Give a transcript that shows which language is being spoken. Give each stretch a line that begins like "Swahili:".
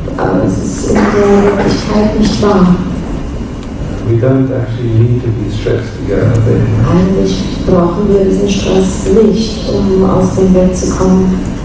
German: Aber es ist in der Wirklichkeit nicht wahr.
English: We don't actually need to be stressed to get out of bed.
German: Eigentlich brauchen wir diesen Stress nicht, um aus dem Bett zu kommen.